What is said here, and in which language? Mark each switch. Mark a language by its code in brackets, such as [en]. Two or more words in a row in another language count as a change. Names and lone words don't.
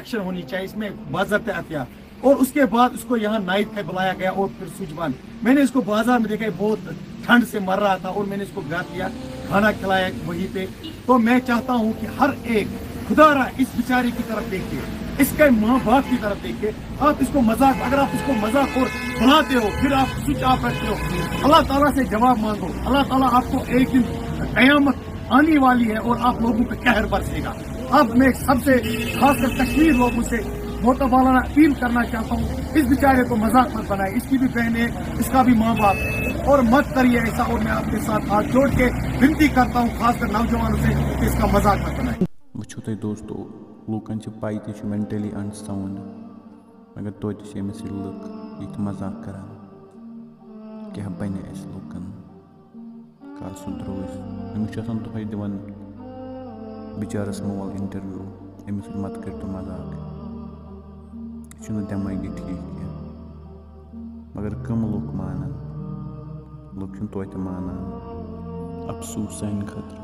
[ur] ایکشن ہونی چاہیے اس میں باضابطہ احتیاط اور اس کے بعد اس کو یہاں نائٹ پہ بلایا گیا اور پھر سوئچ بند میں نے اس کو بازار میں دیکھا بہت ٹھنڈ سے مر رہا تھا اور میں نے اس کو گھر کیا کھانا کھلایا وہیں پہ تو میں چاہتا ہوں کہ ہر ایک خدا را اس بیچارے کی طرف دیکھیے اس کے ماں باپ کی طرف دیکھیے آپ اس کو مذاق اگر آپ اس کو مذاق اور بناتے ہو پھر آپ [en] switch off [ur] رکھتے ہو اللہ تعالیٰ سے جواب مانگو اللہ تعالیٰ آپ کو ایک دن قیامت آنے والی ہے اور آپ لوگوں پہ قہر برسے گا. اب میں سب سے خاص کر کشمیر لوگوں سے محترمانہ اپیل کرنا چاہتا ہوں اس بیچارے کو مذاق مت بنائے اس کی بھی بہن ہے اس کا بھی ماں باپ ہے اور مت کریے ایسا اور میں آپ کے ساتھ ہاتھ جوڑ کے ونتی کرتا ہوں خاص کر نوجوانوں سے کہ اس کا مذاق مت بنائے. [ks] وچھو تُہۍ دوستو لوکن چھ پاے تہِ چھُ [en] mentally unsound [ks] مگر توتہِ چھِ أمِس لُکھ یِتھ مذاق کران کیٛاہ بنہِ اَسہِ لُکن کر سُدھرو أسۍ أمِس چھُ آسان دۄہے دِوان بِچارس مول انٹرویو أمِس سۭتۍ مت کٔرتو مذاق یہِ چھُنہٕ دٮ۪مٲغی ٹھیٖک کینٛہہ مگر کٕم لُکھ مانن لُکھ چھِنہٕ توتہِ مانان افسوٗس سانہِ خٲطرٕ.